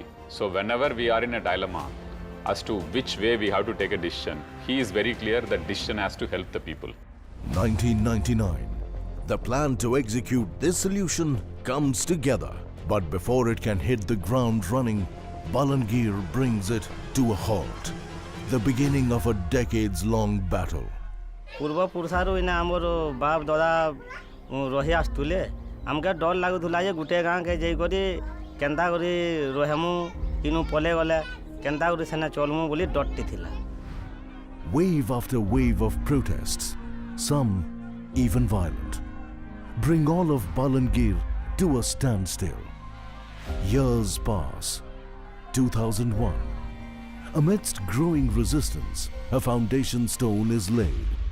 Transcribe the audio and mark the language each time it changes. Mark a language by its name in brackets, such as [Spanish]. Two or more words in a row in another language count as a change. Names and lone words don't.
[English] So whenever we are in a dilemma as to which way we have to take a decision, he is very clear that decision has to help the people. 1999. The plan to execute this solution comes together. But before it can hit the ground running, Balangir brings it to a halt. The beginning of a decades-long battle. [Sambalpuri] ପୂର୍ବ ପୁରୁଷାରୁ ଇନା ଆମର ବାପ ଦାଦା ରହି ଆସୁଲେ ଆମକେ ଡର ଲାଗୁଲା ଯେ ଗୋଟେ ଗାଁ କେ ଯାଇକରି କେନ୍ତା କରି ରହେମୁ ଇନୁ ପଲେ ଗଲେ କେନ୍ତା କରି ସେନା ଚଲମୁ ବୋଲି ଡରଟି ଥିଲା. [English] Wave after wave of protests, some even violent, bring all of Balangir to a standstill. Years pass. 2001. Amidst growing resistance, a foundation stone is laid.